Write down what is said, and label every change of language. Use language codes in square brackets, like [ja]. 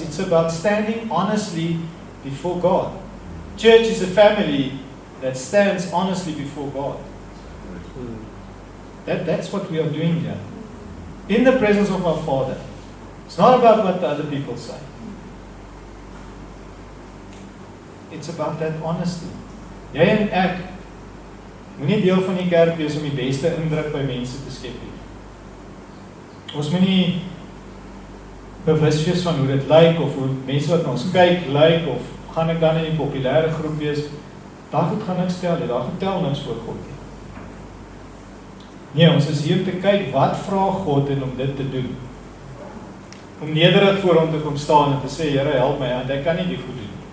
[en] It's about standing honestly before God. Church is a family that stands honestly before God. That's what we are doing here. In the presence of our Father. It's not about what the other people say. It's about that honesty. [af] Jy en ek moenie deel van die kerk wees om die beste indruk by mense te skep nie. Ons moenie bewus wees van hoe dit lyk, of hoe mense wat na ons kyk lyk, of gaan ek dan in die populêre groep wees. Daar goed gaan niks tel nie, daar gaan tel niks voor God nie. Nee, ons is hier om te kyk wat vra God en om dit te doen. Om nederig voor hom te kom staan en te sê, Here, help my, want ek kan nie die goed doen.